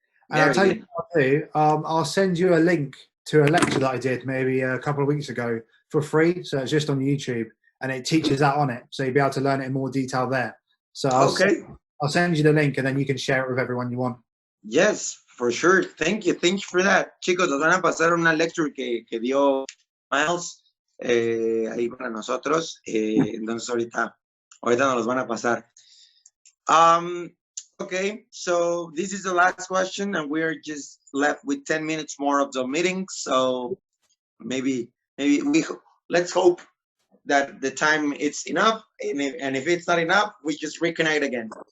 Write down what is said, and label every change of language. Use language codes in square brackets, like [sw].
[en] And I'll tell you what I'll do. I'll send you a link to a lecture that I did maybe a couple of weeks ago for free. So it's just on YouTube, and it teaches that on it. So you'll be able to learn it in more detail there. So I'll send you the link, and then you can share it with everyone you want. Yes, for sure. Thank you for that. [es] Chicos, nos van a pasar una lecture que dio Myles ahí para nosotros. Entonces ahorita nos los van a pasar. [en] Okay, so this is the last question, and we're just left with 10 minutes more of the meeting. So maybe let's hope that the time it's enough, and if it's not enough, we just reconnect again.